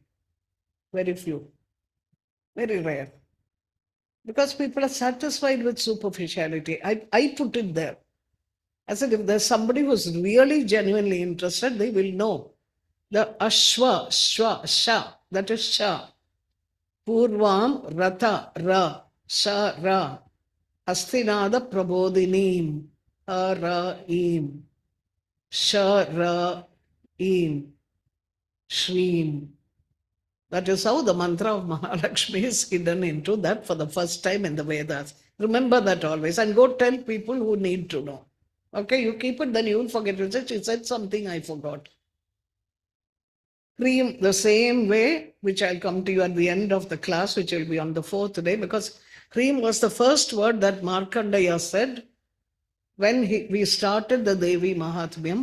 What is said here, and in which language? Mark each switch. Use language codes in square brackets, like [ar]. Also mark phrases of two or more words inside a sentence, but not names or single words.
[en] Very few. Very rare. Because people are satisfied with superficiality. I put it there. I said, if there's somebody who's really genuinely interested, they will know. [sa] The Ashwa, Shwa, Sha, [en] that is Sha. [sa] Purvam, Ratha, Ra, Sha, Ra. Hastinada Prabodhinim, Ha, Ra, Im. Sha, Ra, Im. Shreem. [en] That is how the mantra of Mahalakshmi is hidden into that for the first time in the Vedas. Remember that always and go tell people who need to know. Okay, you keep it, then you will forget. You say, she said something I forgot. Cream, the same way, which I'll come to you at the end of the class, which will be on the 4th day, because cream was the first word that Markandeya said when we started the Devi Mahatmiyam.